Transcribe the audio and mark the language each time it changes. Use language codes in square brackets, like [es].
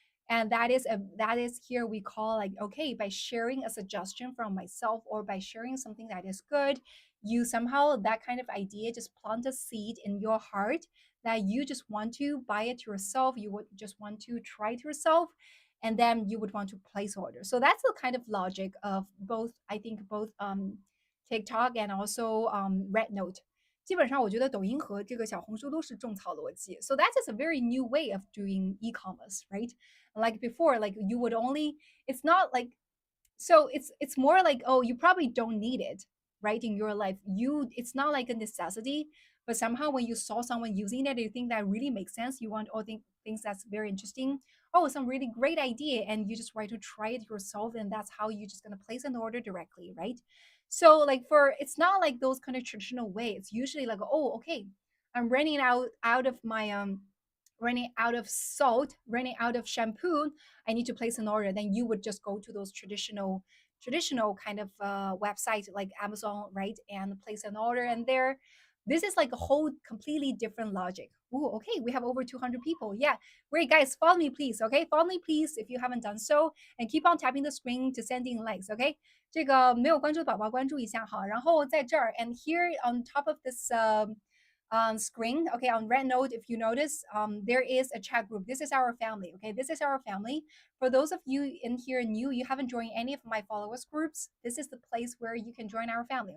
[en] And that is here we call like, okay, by sharing a suggestion from myself or by sharing something that is good, you somehow that kind of idea just plant a seed in your heart that you just want to buy it yourself, you would just want to try it yourself, and then you would want to place order. So that's the kind of logic of both, I think both TikTok and also Red Note. [zh] 基本上我觉得抖音和这个小红书都是种草逻辑. [en] So that's just a very new way of doing e-commerce, right? Like before, like you would only, it's not like, so it's more like, oh, you probably don't need it, right, in your life. You, it's not like a necessity, but somehow when you saw someone using it, you think that really makes sense, you want, or think things that's very interesting, oh, some really great idea, and you just try to try it yourself, and that's how you're just going to place an order directly, right? So like for, it's not like those kind of traditional way. It's usually like, oh, okay, I'm running out of my running out of salt, running out of shampoo, I need to place an order. Then you would just go to those traditional kind of websites like Amazon, right, and place an order. And there, this is like a whole completely different logic. Ooh, okay, we have over 200 people. Yeah, great, guys, follow me please. Okay, follow me please if you haven't done so, and keep on tapping the screen to send in likes. [zh] Okay, 这个没有关注的宝宝关注一下哈。然后在这儿 [en] and here on top of this screen, okay, on red note, if you notice, there is a chat group. This is our family. Okay, this is our family. For those of you in here new, you haven't joined any of my followers groups, this is the place where you can join our family.